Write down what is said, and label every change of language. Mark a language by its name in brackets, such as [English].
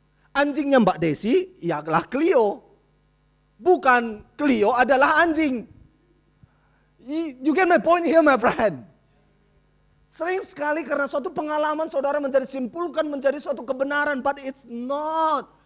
[Indonesian] Anjingnya Mbak Desi ialah Clio. Bukan Clio adalah anjing. [English] You get my point here, my friend? [Indonesian] Sering sekali karena suatu pengalaman saudara menjadi simpulkan menjadi suatu kebenaran, [English] but it's not.